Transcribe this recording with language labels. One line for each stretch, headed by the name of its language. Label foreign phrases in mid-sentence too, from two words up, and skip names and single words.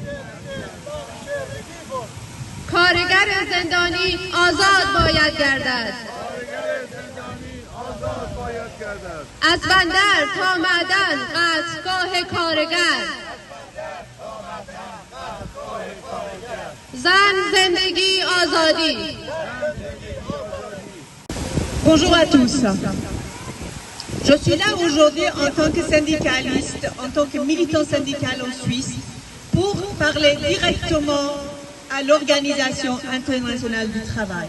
Persian: کارگر زندانی آزاد باید گردد. از بندر تا معدن قصدگاه کارگر. زن، زندگی، آزادی.
French: Bonjour à tous. Je suis là aujourd'hui en tant que syndicaliste, en tant que militant syndical en Suisse, pour parler directement à l'Organisation internationale du travail.